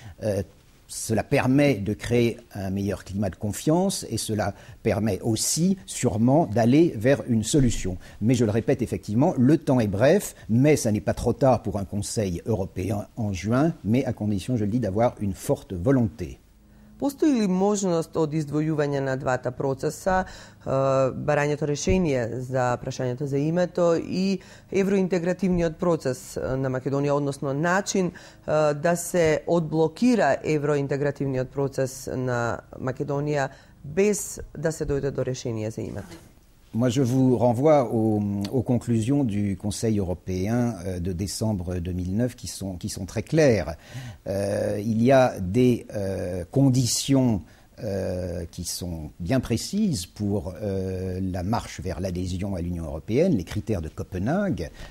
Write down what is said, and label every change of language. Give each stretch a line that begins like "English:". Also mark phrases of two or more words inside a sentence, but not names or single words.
French: Cela permet de créer un meilleur climat de confiance et cela permet aussi sûrement d'aller vers une solution. Mais je le répète effectivement, le temps est bref, mais ça n'est pas trop tard pour un Conseil européen en juin, mais à condition, je le dis, d'avoir une forte volonté.
Macedonian: Постои ли можност од издвојување на двата процеса, барањето решение за прашањето за името и евроинтегративниот процес на Македонија, односно начин да се одблокира евроинтегративниот процес на Македонија без да се дојде до решение за името?
French: Moi, je vous renvoie aux conclusions du Conseil européen de décembre 2009 qui sont très claires. Il y a des conditions qui sont bien précises pour la marche vers l'adhésion à l'Union européenne, les critères de Copenhague.